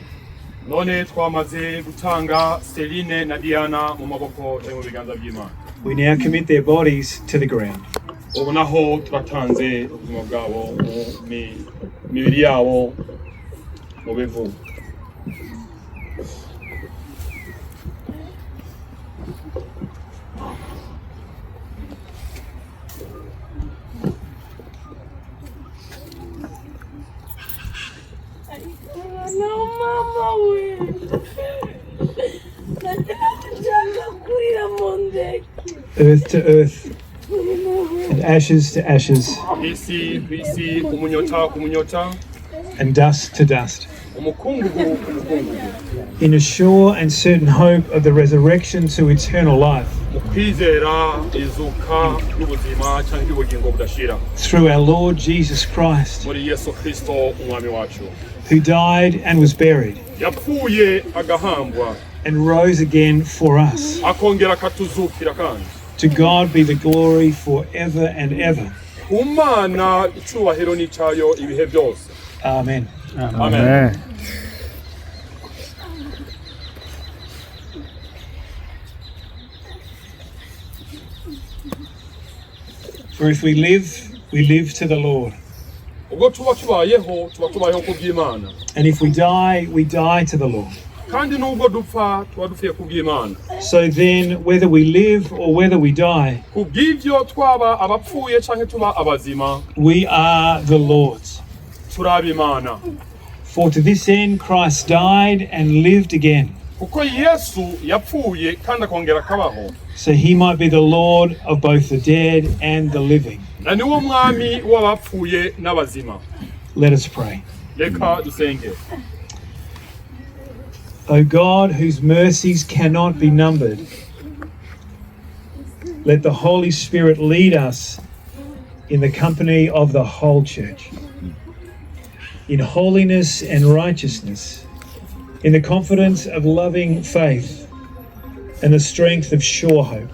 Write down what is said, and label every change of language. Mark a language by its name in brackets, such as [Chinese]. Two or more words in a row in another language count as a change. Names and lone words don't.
[Kinyarwanda] None twamaze gutanga Celine na Diana mu maboko yo mu biganza by'Imana. [English] We now commit their bodies to the ground. [Kinyarwanda] Ubu naho turatanze ubuzima bwabo mibiri yabo mu bivu. [English] No, mama, Earth to earth and ashes to ashes [Kinyarwanda] Isi isi umunyota umunyota [English] and dust to dust. [Kinyarwanda] umukungugu umukungugu. [English] In a sure and certain hope of the resurrection to eternal life [Kinyarwanda] Mu kwizera izuka n'ubuzima cyangwa ubugingo budashira. [English] through our Lord Jesus Christ, [Kinyarwanda] Muri Yesu Kristo umwami wacu. [English] who died and was buried [Kinyarwanda] Yapfuye agahambwa [English] and rose again for us. [Kinyarwanda] akongera akatuzukira kandi. [English] To God be the glory forever and ever. [Kinyarwanda] Ku Mana icyubahiro n'icyayo ibihe byose. [English] Amen. [Kinyarwanda] Amen. [English] For if we live to the Lord. [Kinyarwanda] Ubwo tuba tubayeho ku by'Imana. [English] And if we die to the Lord. [Kinyarwanda] Kandi nubwo dupfa tuba dupfiye ku by'Imana. [English] So then, whether we live or whether we die, [Kinyarwanda] Ku bw'ibyo twaba abapfuye cyangwa tuba abazima [English] we are the Lord's. [Kinyarwanda] turi ab'Imana. [English] For to this end Christ died and lived again, [Kinyarwanda] Kuko Yesu yapfuye kandi akongera akabaho. [English] so he might be the Lord of both the dead and the living. [Kinyarwanda] Na niwo mwami w'abapfuye n'abazima. [English] Let us pray. [Kinyarwanda] Reka dusenge. [English] O God, whose mercies cannot be numbered, let the Holy Spirit lead us in the company of the whole church, in holiness and righteousness, in the confidence of loving faith and the strength of sure hope.